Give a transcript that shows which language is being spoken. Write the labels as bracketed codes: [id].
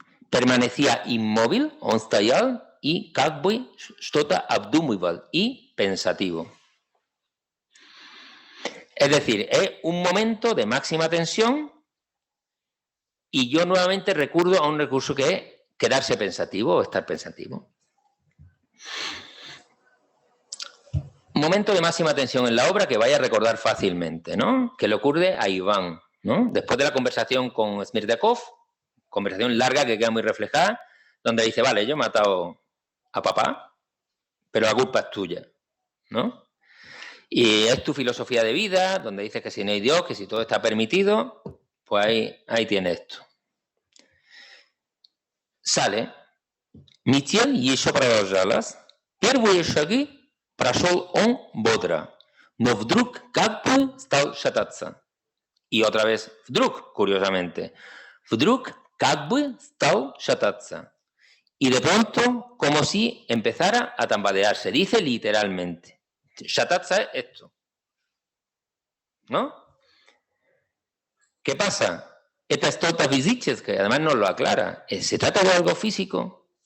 [es] Permanecía inmóvil, [ru] он стоял, y как бы что-то обдумывал, [es] y pensativo. Es decir, es un momento de máxima tensión y yo nuevamente recurro a un recurso que es quedarse pensativo o estar pensativo. Momento de máxima tensión en la obra que vaya a recordar fácilmente, ¿no? Que le ocurre a Iván, ¿no? Después de la conversación con Smirdyakov, conversación larga que queda muy reflejada, donde dice, vale, yo he matado a papá, pero la culpa es tuya, ¿no? Y es tu filosofía de vida, donde dices que si no hay Dios, que si todo está permitido, pues ahí tiene esto. Sale. [ru] Метель еще продолжалась. Первые шаги прошел он бодро, но вдруг как бы стал шататься. [es] Y otra vez, вдруг, curiosamente, [ru] вдруг как бы стал шататься. [es] Y de pronto, como si empezara a tambalearse. Dice literalmente. Шататься es esto. ¿No? ¿Qué pasa? Esta es tota física, que además nos lo aclara. ¿Se trata de algo físico?